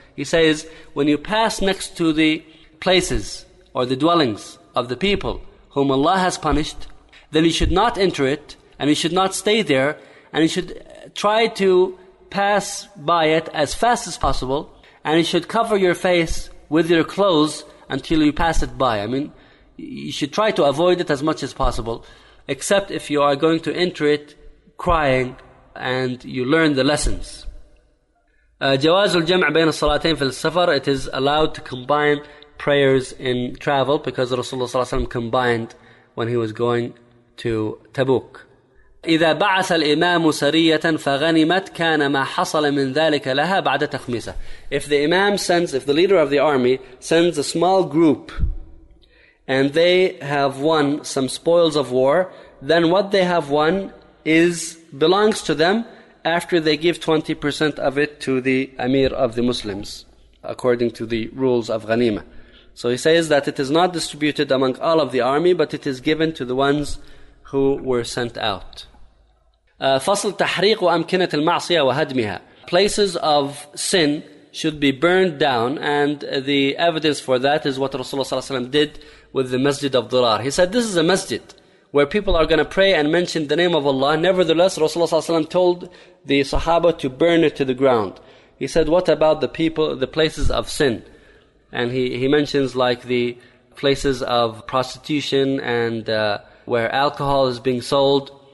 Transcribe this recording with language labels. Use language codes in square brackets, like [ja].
[en] He says, when you pass next to the places or the dwellings of the people whom Allah has punished, then you should not enter it, and you should not stay there, and you should try to pass by it as fast as possible, and you should cover your face with your clothes until you pass it by. I mean, you should try to avoid it as much as possible, except if you are going to enter it crying and you learn the lessons. [ar] جواز الجمع بين الصلاتين في السفر. [en] It is allowed to combine prayers in travel, because Rasulullah ﷺ combined when he was going to Tabuk. [ar] إذا بعث الإمام سرية فغنمت كان ما حصل من ذلك لها بعد تخميسة. [en] If the Imam sends, if the leader of the army sends a small group and they have won some spoils of war, then what they have won is belongs to them after they give 20% of it to the Amir of the Muslims, according to the rules of Ghanima. So he says that it is not distributed among all of the army, but it is given to the ones who were sent out. [ar] فصل تحريق أمكنة المعصية وهدمها. [en] Places of sin should be burned down, and the evidence for that is what Rasulullah ﷺ did with the Masjid of Dhirar. He said, this is a masjid where people are going to pray and mention the name of Allah. Nevertheless, Rasulullah ﷺ told the Sahaba to burn it to the ground. He said, what about the people, the places of sin? And he mentions like the places of prostitution and where alcohol is being sold.